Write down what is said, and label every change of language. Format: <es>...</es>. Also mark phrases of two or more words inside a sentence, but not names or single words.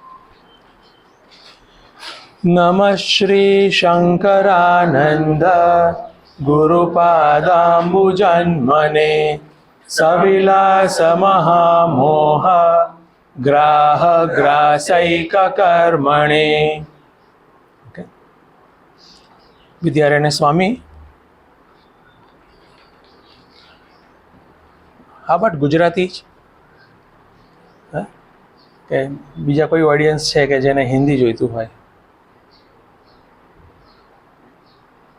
<sa>नमः श्री शंकरानंद गुरुपादाम्बुजन्मने सविलास महामोह ग्राह ग्रासैक कर्मणे।</sa> <gu>विद्यारण्य स्वामी આ બટ ગુજરાતી જ કે બીજા કોઈ ઓડિયન્સ છે કે જેને હિન્દી જોઈતું હોય?</gu>